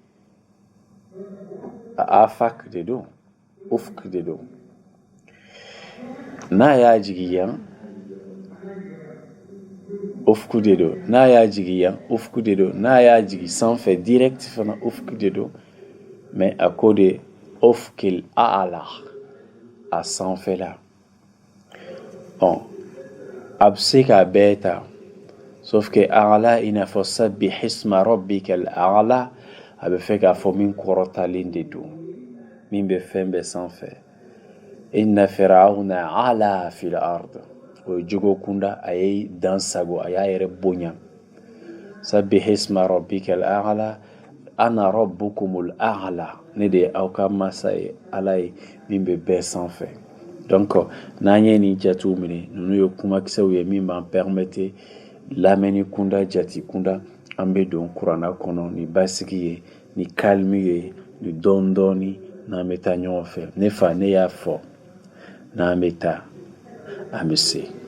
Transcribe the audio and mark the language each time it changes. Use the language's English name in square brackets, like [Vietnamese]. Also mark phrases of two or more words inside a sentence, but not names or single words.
[Bambara] afak de don ufk de don n'a y'a jigi yan ufku de don n'a y'a jigi yan ufku de don n'a y'a jigi sanfɛ direct fana ufk de don mais a ko de [Arabic] الأفق الأعلى [Bambara] a sanfɛla a bɛ se k'a bɛɛ ta [French] sauf que [Bambara] a'la i n'a fɔ [Arabic] سبح اسم ربك الأعلى [Bambara] a bɛ fɛ k'a fɔ min kɔrɔtalen de don min bɛ fɛn bɛɛ sanfɛ [Arabic] إن فرعون علا في الأرض [Bambara] o ye jogo kunda a ye dan sago a y'a yɛrɛ bonya [Arabic] سبح اسم ربك الأعلى أنا ربكم الأعلى [Bambara] ne de ye aw ka masa ye ala ye min bɛ bɛɛ sanfɛ donc n'an ye nin jatew minɛ ninnu ye kumakisɛw ye min b'an permettre lamɛnni kunda jati kunda an bɛ don kuranna kɔnɔ ni basigi ye ni calme ye ni dɔɔni dɔɔni n'an bɛ taa ɲɔgɔn fɛ ne fa ne y'a fɔ n'an bɛ taa an bɛ se